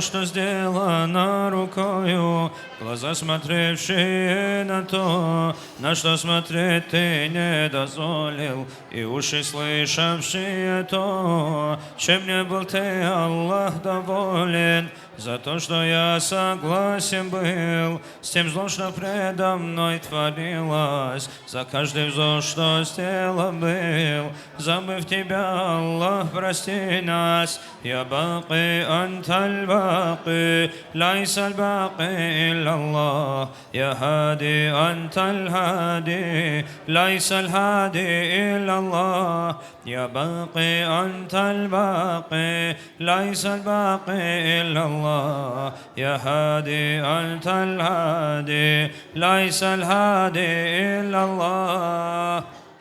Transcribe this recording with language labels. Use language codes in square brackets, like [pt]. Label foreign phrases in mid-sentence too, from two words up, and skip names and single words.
[ru] что сделано рукою, глаза смотревшие на то, на что смотреть Ты не дозволил, и уши слышавшие то, чем не был Ты, Аллах, доволен, за то, что я согласен был с тем злом, что предо мной творилось, за каждый вздох, что сделан был, забыв Тебя, Аллах, прости нас. [ar] يا باقي, أنت الباقي ليس الباقي إلا الله. يا هادي أنت الهادي ليس الهادي إلا الله. يا باقي أنت الباقي ليس الباقي إلا الله يا هادي أنت الهادي ليس الهادي إلا الله